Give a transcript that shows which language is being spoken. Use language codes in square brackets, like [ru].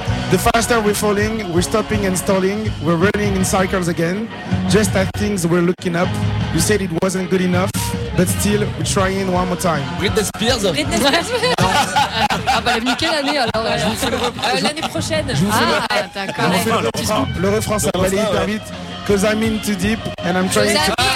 [en] The faster we're falling, we're stopping and stalling, we're running in cycles again. Just as things were looking up, you said it wasn't good enough, but still, we're trying one more time. Britney Spears. Britney Spears. [fr] Ah bah elle a mis quelle année alors? L'année prochaine. Ah d'accord. Le refrain, le refrain ça va aller hyper ouais. vite. [en] Cause I'm in too deep and I'm trying to...